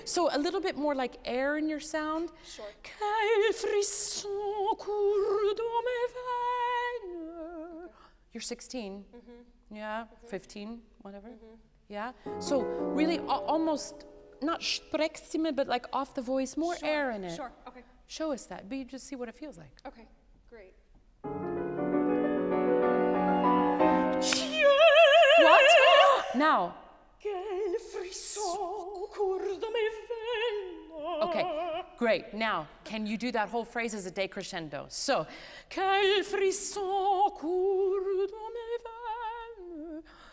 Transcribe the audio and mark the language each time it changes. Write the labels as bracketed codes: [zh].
[en] So a little bit more like air in your sound. Sure. [fr] Quel frisson court dans mes veines. [en] You're 16. Yeah, 15, whatever. Yeah. So really almost not Sprechstimme, but like off the voice, more air in it. Sure, okay. Show us that. But just see what it feels like. Okay, great. What? Now. [fr] Quel frisson court dans mes veines. [en] Okay, Great. Now, can you do that whole phrase as a decrescendo? [fr] So, quel frisson court dans mes veines.